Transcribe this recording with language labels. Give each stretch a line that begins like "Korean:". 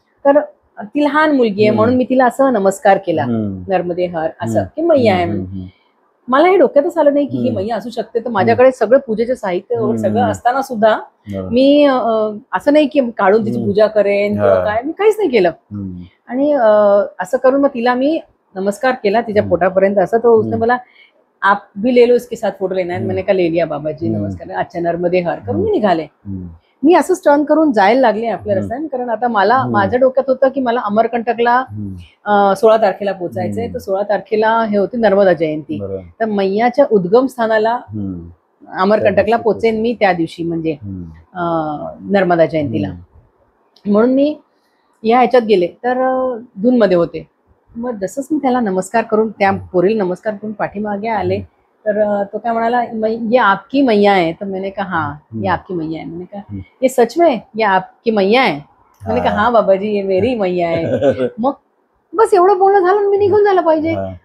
Marathi: तर ती लहान मुलगी आहे म्हणून मी तिला असं नमस्कार केला, नर्मदे हर, असं की मैया आहे. मला हे डोक्यातच आलं नाही की ही मैया असू शकते. तर माझ्याकडे सगळं पूजेचे साहित्य सगळं असताना सुद्धा मी असं नाही की काढून तिची पूजा करेन किंवा काय, मी काहीच नाही केलं. आणि असं करून मग तिला मी नमस्कार केला तिच्या पोटापर्यंत. असं
Hindi: तो उसने
Marathi: मला
Hindi: आप भी ले लो इसके साथ फोटो लेना है. मैंने कहा ले लिया बाबाजी, नमस्कार, अच्छा नर्मदे हर
Marathi: करून मी निघाले. मी असंच टर्न करून जायला लागले आपल्या रस्त्याने, कारण आता मला माझ्या डोक्यात होतं की मला अमरकंटकला 16 तारखेला पोचायचंय. तर 16 तारखेला हे होती नर्मदा जयंती. तर मैयाच्या उद्गम स्थानाला अमरकंटकला पोचेन मी त्या दिवशी, म्हणजे नर्मदा जयंतीला. म्हणून मी या ह्याच्यात गेले, तर धूनमध्ये होते. मग जसंच मी त्याला नमस्कार करून, त्या पोरीला नमस्कार करून पाठीमागे आले, तर तो क्या म्हणाला
Hindi: ये आपकी मैया है.
Marathi: तर
Hindi: मैंने कहा हाँ ये आपकी मैया है. मैंने कहा ये सच में ये आपकी मैया है. मैंने कहा हाँ बाबाजी ये मेरी मैया है.
Marathi: मग बस एवढं बोलणं झालं, मी निघून झालं पाहिजे.